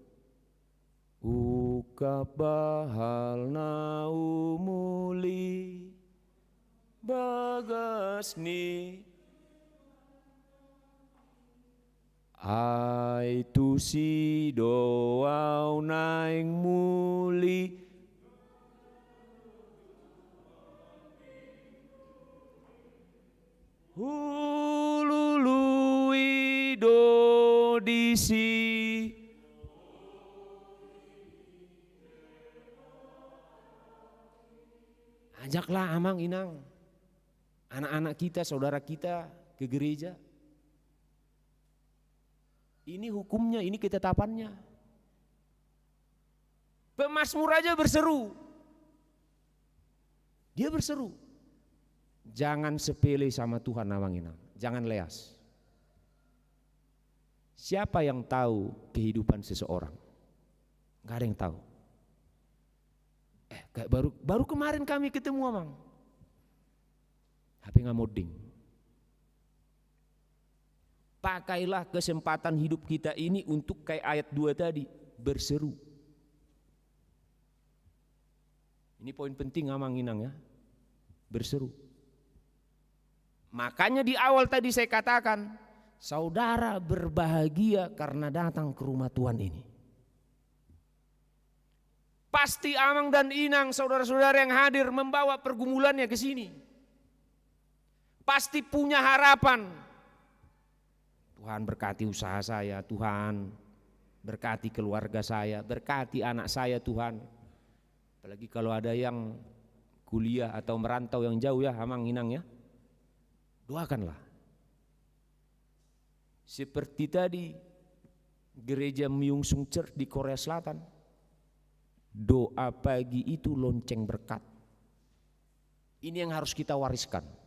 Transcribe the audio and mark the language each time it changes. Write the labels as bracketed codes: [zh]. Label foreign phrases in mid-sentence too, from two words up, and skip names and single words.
[bbc] Uka bahal naumuli bagasni ai tu si doau naing muli hulului dodisi. [id] Ajaklah [bbc] amang inang, [id] anak-anak kita, saudara kita ke gereja. Ini hukumnya, ini ketetapannya. Pemazmur aja berseru. Dia berseru. Jangan sepele sama Tuhan [bbc] amang inang, [id] jangan leas. Siapa yang tahu kehidupan seseorang? Gak ada yang tahu. Kayak baru kemarin kami ketemu amang. HP ngamoding. Pakailah kesempatan hidup kita ini untuk kayak ayat 2 tadi, berseru. Ini poin penting [bbc] amang inang [id] ya, berseru. Makanya di awal tadi saya katakan, saudara berbahagia karena datang ke rumah Tuhan ini. Pasti amang dan inang, saudara-saudara yang hadir membawa pergumulannya ke sini. Pasti punya harapan. Tuhan berkati usaha saya, Tuhan berkati keluarga saya, berkati anak saya Tuhan. Apalagi kalau ada yang kuliah atau merantau yang jauh ya, [bbc] amang inang ya. [id] Doakanlah. Seperti tadi gereja Myungsung Church di Korea Selatan. Doa pagi itu lonceng berkat. Ini yang harus kita wariskan.